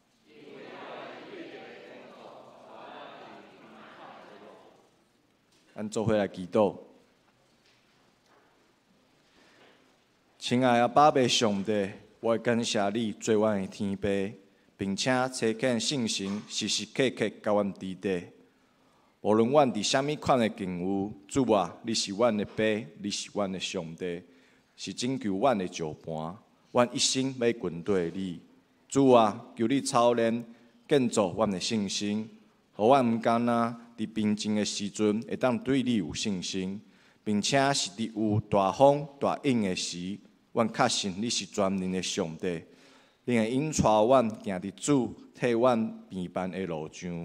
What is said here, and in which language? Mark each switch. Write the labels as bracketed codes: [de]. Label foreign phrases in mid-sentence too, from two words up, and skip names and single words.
[nan] 咱做伙来祈祷。亲爱的爸爸上帝，我感谢你做阮的天父，并且差遣圣神时时刻刻甲阮指导。无论阮伫啥物款的境遇，主啊，你是阮的爸，你是阮的上帝，是拯救阮的石盘。阮一生要跟对你。主啊，求你操练建造阮的信心，互阮毋甘若伫平静的时阵，会当对你有信心，并且是伫有大风大影的时，阮确信你是全能的上帝，你会引带阮行伫主替阮平凡的路上。